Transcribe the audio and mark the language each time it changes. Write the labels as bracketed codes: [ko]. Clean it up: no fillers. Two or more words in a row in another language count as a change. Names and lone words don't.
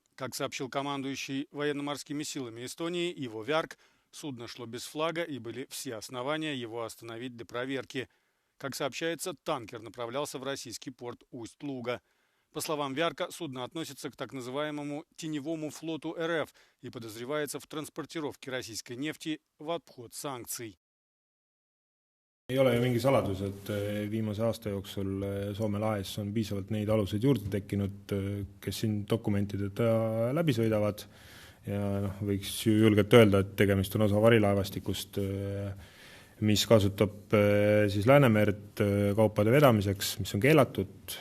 [ru] Как сообщил командующий военно-морскими силами Эстонии Иво Вярк, судно шло без флага и были все основания его остановить для проверки. Как сообщается, танкер направлялся в российский порт Усть-Луга. По словам Вярка, судно относится к так называемому теневому флоту РФ и подозревается в транспортировке российской нефти в обход санкций. [et] Ei ole ju mingi saladus, et viimase aasta jooksul Soome lahes on piisavalt neid aluseid juurde tekkinud, kes siin dokumentideta läbi sõidavad. Ja võiks ju julgelt öelda, et tegemist on osa varilaevastikust, mis kasutab siis Läänemerd kaupade vedamiseks, mis on keelatud.